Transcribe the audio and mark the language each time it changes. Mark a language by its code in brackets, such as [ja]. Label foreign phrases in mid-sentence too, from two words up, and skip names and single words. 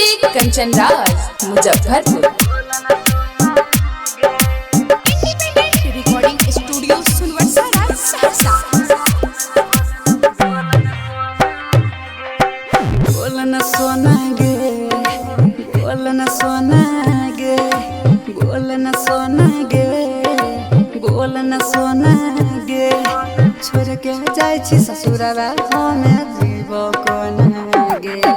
[mai] कंचन राज मुजफ्फरपुर। [en] recording studio [mai] सुनवर्षा राज सहरसा। बोलन सोना गे, बोलन सोना गे, बोलन सोना गे, बोलन सोना गे, छोड़ के जाय छी ससुरवा हमे जीव कोना गे।